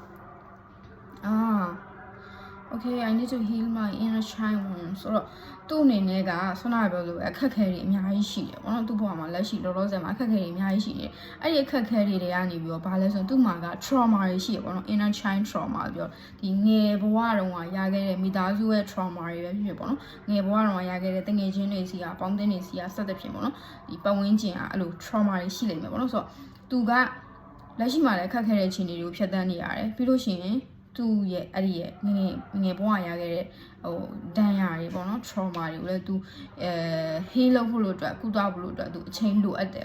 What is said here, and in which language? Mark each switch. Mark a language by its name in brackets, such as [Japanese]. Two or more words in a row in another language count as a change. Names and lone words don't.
[English] okay I need to heal my inner child wound [Burmese] ဆိုတော့သူ့အနေနဲ့ကဆွမ်းနာပြောလို့အခက်ခဲတွေအများကြီးရှိတယ်ပေါ့နော်သူ့ဘဝမှာလက်ရှိလောလောဆယ်မှာအခက်ခဲတွေအများကြီးရှိတယ်အဲ့ဒီအခက်ခဲတွေကနေပြီးတော့ဘာလဲဆိုရင်သူ့မှာက trauma တွေရှိတယ်ပေါ့နော် [English] inner child trauma [Burmese] ပြောဒီငယ်ဘဝတုန်းကရခဲ့တဲ့မိသားစုရဲ့ trauma တွေပဲဖြစ်ဖြစ်ပေါ့နော်ငယ်ဘဝတုန်းကရခဲ့တဲ့တငယ်ချင်းတွေစီကပေါင်း တင်တွေစီကဆက်သဖြင့်ပေါ့နော်ဒီပတ်ဝန်းကျင်ကအဲ့လို trauma တွေရှိလိမ့်မယ်ပေါ့နော်ဆိုတော့သူကလက်ရှိမှာလည်းအခက်ခဲတဲ့အခြေအနေတွေကိုဖြတ်သန်းနေရတယ်ပြီးလို့ရှိရင်သူ့ရဲ့အဲ့ဒီရဲ့ငယ်ဘဝရခဲ့တဲ့ဒဏ်ရာတွေပေါ့နော် trauma တွေကိုလည်းသူheal လုပ်ဖို့လို့အတွက်ကုသဖို့လို့အတွက်သူအချိန်လိုအပ်တယ်